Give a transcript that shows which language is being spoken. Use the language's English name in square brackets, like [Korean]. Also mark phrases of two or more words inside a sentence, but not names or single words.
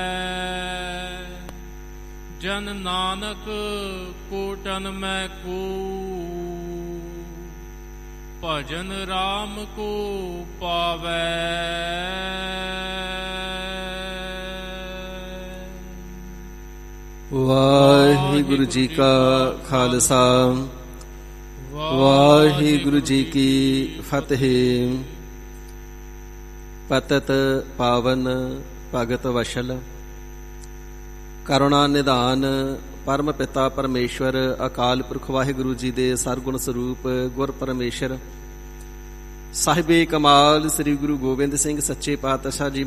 [Braj] जन नानक कोटन में को, भजन राम को पावे। [Punjabi] ਵਾਹਿਗੁਰੂ ਜੀ ਕਾ ਖਾਲਸਾ ਵਾਹਿਗੁਰੂ ਜੀ ਕੀ ਫਤਿਹ। ਪਤਿਤ ਪਾਵਨ ਭਗਤ ਵਸ਼ਲ ਕਰੁਣਾ ਨਿਧਾਨ ਪਰਮ ਪਿਤਾ ਪਰਮੇਸ਼ਵਰ ਅਕਾਲ ਪੁਰਖ ਵਾਹਿਗੁਰੂ ਜੀ ਦੇ ਸਰਗੁਣ ਸਰੂਪ ਗੁਰ ਪਰਮੇਸ਼ਰ ਸਾਹਿਬੇ ਕਮਾਲ ਸ੍ਰੀ ਗੁਰੂ ਗੋਬਿੰਦ ਸਿੰਘ ਸੱਚੇ ਪਾਤਸ਼ਾਹ ਜੀ